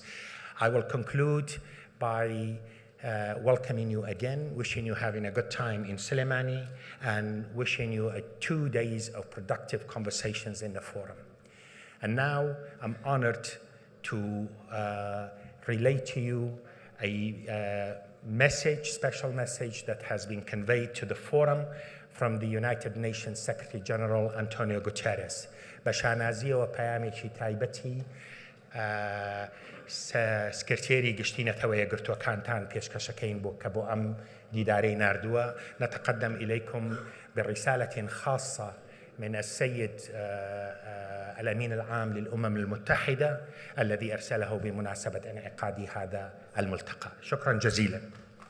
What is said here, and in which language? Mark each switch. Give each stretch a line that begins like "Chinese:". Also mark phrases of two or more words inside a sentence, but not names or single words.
English: I will conclude by welcoming you again, wishing you having a good time in Soleimani, and wishing you 2 days of productive conversations in the forum. And now I'm honored to relate to you a special message that has been conveyed to the forum from the United Nations Secretary General Antonio Guterres.
Central Kurdish: بشانازی و پیامێکی تایبەتی سکرتێری گشتینەتەوە یەکگرتووەکانتان پێشکەشەکەین کە بۆ ئەم دیدارەی ناردووە.
Arabic: نتقدم إليكم برسالة خاصة من السيد الأمين العام للأمم المتحدة الذي أرسله بمناسبة انعقاد هذا الملتقى. شكرا جزيلا.